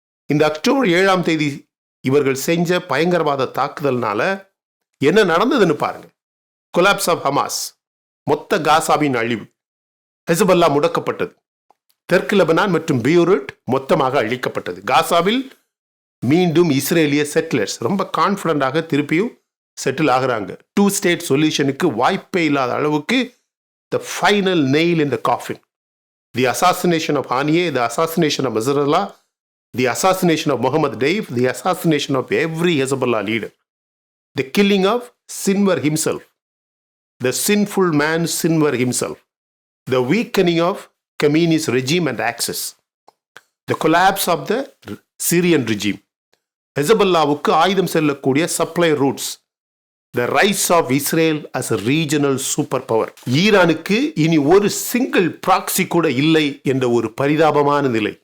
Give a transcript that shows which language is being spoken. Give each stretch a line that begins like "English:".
Tamil: இந்த அக்டோபர் 7ஆம் தேதி இவர்கள் செஞ்ச பயங்கரவாத தாக்குதல்னால என்ன நடந்ததுன்னு பாருங்க. கொலாப்ஸ் ஆஃப் ஹமாஸ், மொத்த காசாவின் அழிவு, ஹெஸ்பல்லா முடக்கப்பட்டது, தெற்கு லெபனான் மற்றும் பெய்ரூட் மொத்தமாக அழிக்கப்பட்டது. காசாவில் மீண்டும் இஸ்ரேலிய செட்டிலர்ஸ் ரொம்ப கான்ஃபிடண்டாக திருப்பியும் செட்டில் ஆகுறாங்க. 2 ஸ்டேட் சொல்யூஷனுக்கு வாய்ப்பே இல்லாத அளவுக்கு the final nail in the coffin.
English: The assassination of Haniyeh, the assassination of Nasrallah, the assassination of Mohammed Deif, the assassination of every Hezbollah leader. The killing of Sinwar himself, the sinful man Sinwar himself, the weakening of Khamenei's regime and access, the collapse of the Syrian regime, ஹெசபல்லாவுக்கு ஆயுதம் செல்லக்கூடிய supply routes, the rise of Israel as a regional superpower.
Tamil: ஈரானுக்கு இனி ஒரு single proxy கூட இல்லை என்ற ஒரு பரிதாபமான நிலை.